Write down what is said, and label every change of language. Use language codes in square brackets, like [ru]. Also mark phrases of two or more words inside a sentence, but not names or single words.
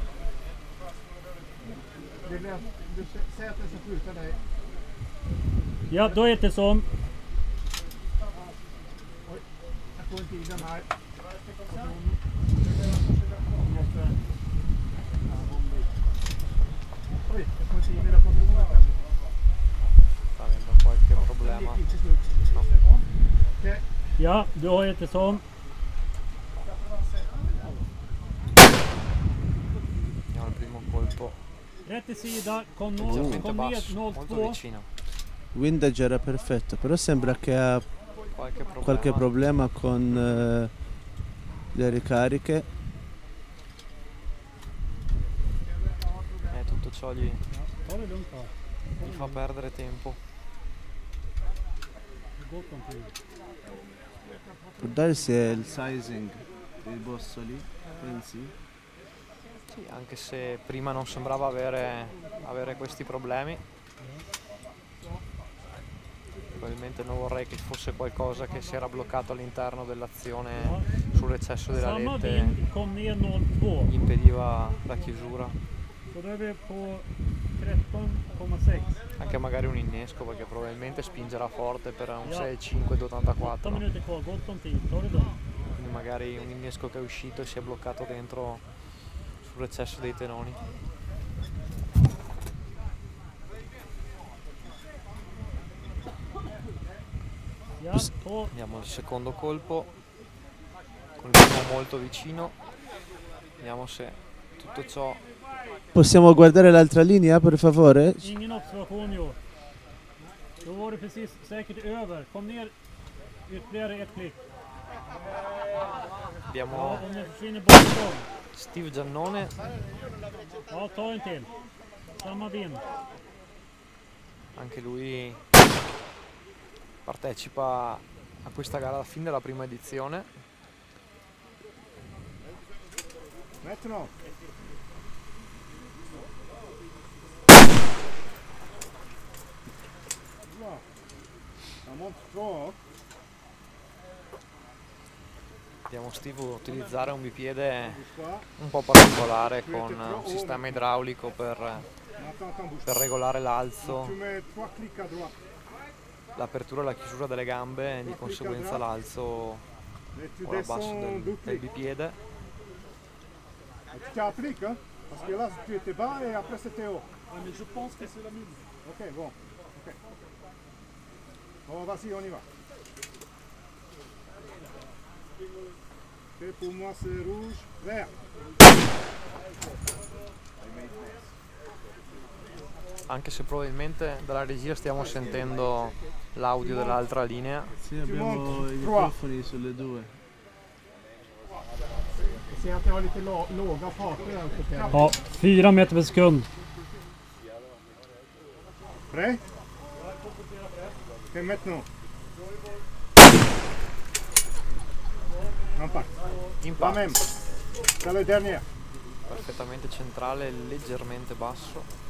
[sv] Du säger att jag ska skjuta dig. Ja, då är det som. Oj, jag får inte i den här. Oj, jag får inte i mina patroner här. [it] Sta avendo qualche problema. [sv] Okej. Ja, du har ett som. [it] Vediamo il primo colpo. [sv] Rätt i sida, kom [it] Leggermente [sv] ner [it] basso, molto [sv] 0,2. [it] vicino. Windage era perfetto, però sembra che ha qualche problema con le ricariche. Tutto ciò gli [sv] Ta det lugnt va. [it] fa perdere tempo. [sv] Gott om tid. [it] Può darsi è il sizing dei bossoli, pensi? Sì, anche se prima non sembrava avere questi problemi. Probabilmente non vorrei che fosse qualcosa che si era bloccato all'interno dell'azione sull'eccesso della [sv] Samma [it] rete, [sv] vind, kom ner 0,2. [it] gli impediva la chiusura. [sv] Så då är vi på 13,6. [it] Anche magari un innesco perché probabilmente spingerà forte per un [sv] Ja. [it] 6,5 8 d'84. [sv] minuter kvar, gott om tid. Ta det lugnt. [it] Quindi magari un innesco che è uscito e si è bloccato dentro sul recesso dei tenoni. Andiamo al secondo colpo con il primo molto vicino, vediamo se tutto ciò. Possiamo guardare l'altra linea per favore? [sv] Ingen observation gjort. Då var det precis säkert över. Kom ner ytterligare ett klick. [it] Abbiamo [sv] Om den försvinner bakom. [it] Steve Giannone. [sv] Ja, ta en till. Samma vind. [it] Anche lui partecipa a questa gara fin dalla prima edizione. [fr] Maintenant. Ça monte trop. [it] Vediamo Steve utilizzare un bipiede un po' particolare con un sistema idraulico per regolare l'alzo, l'apertura e la chiusura delle gambe e di conseguenza l'alzo o l'abbasso del bipiede. [fr] Tu t'appliques, hein? Parce que là, tu étais bas et après c'était haut. Mais je pense que c'est la même. Ok, bon. Ok. Bon, vas-y, on y va. Ok, pour moi c'est rouge, vert. [it] Anche se probabilmente dalla regia stiamo sentendo l'audio dell'altra linea. Sì, abbiamo i microfoni sulle due. [sv] Se att det var lite låga farter alltså. Ja, 4 meter per sekund. [fr] Prêt? Ok, maintenant. Impact. La même. C'est le dernier. [it] Perfettamente centrale, leggermente basso.